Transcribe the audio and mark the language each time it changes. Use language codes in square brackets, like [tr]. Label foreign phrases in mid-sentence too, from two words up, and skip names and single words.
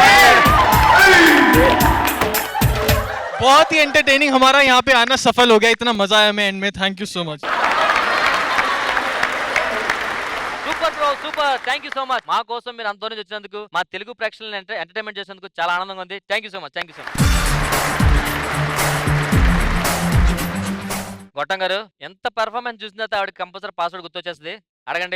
[hi] बहुत ही एंटरटेनिंग, हमारा यहाँ पे आना सफल हो गया, इतना मजा आया हमें एंड में. [en] Thank you so much. Super bro, super. Thank you so much. [te] మా కోసం మీరు అంత దూరం నుంచి వచ్చినందుకు, మా తెలుగు ప్రేక్షకులను ఎంటర్టైన్మెంట్ చేసినందుకు చాలా ఆనందంగా ఉంది. [en] Thank you so much, thank you so much. [te] గొట్టం గారు ఎంత పెర్ఫార్మెన్స్ చూసిన తర్వాత ఆవిడ [en] compulsory password [te] గుర్తొచ్చేస్తుంది, అడగండి.